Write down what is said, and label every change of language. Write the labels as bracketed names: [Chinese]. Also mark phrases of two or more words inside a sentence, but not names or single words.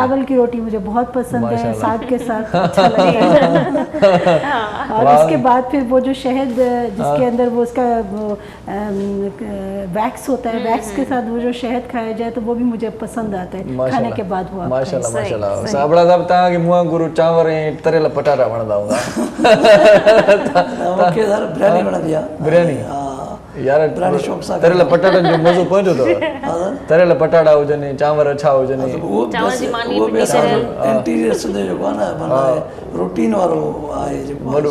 [Urdu] چاول کی روٹی مجھے بہت پسند ہے، ساگ کے ساتھ اچھا لگتا ہے. اور اس کے بعد پھر وہ جو شہد جس کے اندر وہ اس کا ویکس ہوتا ہے، ویکس کے ساتھ وہ جو شہد کھایا جائے تو وہ بھی مجھے پسند آتا ہے کھانے کے بعد. وہ [Arabic] ماشاءاللہ ماشاءاللہ. [Sindhi] سابڑا صاحب تاں کہ منہ گرو چاور ऐं तरियल पटाटा वणंदा हूंदा. मूंखे सर बिरयानी वणंदी आहे. बिरयानी? यार तरियल पटाटनि जो मज़ो पवंदो अथव. तरियल पटाटा हुजनि, चांवर अछा हुजनि. चांवर जी मानी उहो बि असांजो इंटीरियर सिंध जेको आहे न माना रूटीन वारो आहे जेको